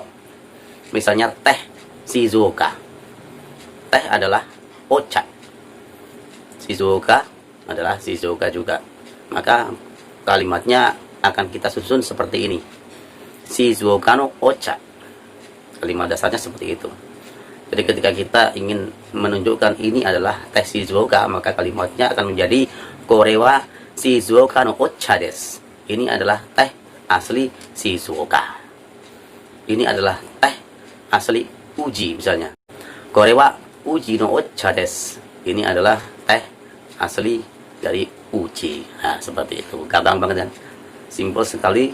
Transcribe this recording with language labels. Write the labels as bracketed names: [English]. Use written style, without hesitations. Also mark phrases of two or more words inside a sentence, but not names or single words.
[Indonesian] Misalnya teh Shizuoka, teh adalah ocha, Shizuoka adalah Shizuoka juga. Maka kalimatnya akan kita susun seperti ini: [Japanese] 静岡のお茶. [Indonesian] Kalimat dasarnya seperti itu. Jadi ketika kita ingin menunjukkan ini adalah teh Shizuoka, maka kalimatnya akan menjadi [Japanese] これは静岡のお茶です. [Indonesian] Ini adalah teh asli Shizuoka. Ini adalah teh asli Uji misalnya. [Japanese] これは宇治のお茶です. [Indonesian] Ini adalah teh asli dari Uji. Nah, seperti itu. Gampang banget kan? Simpel sekali.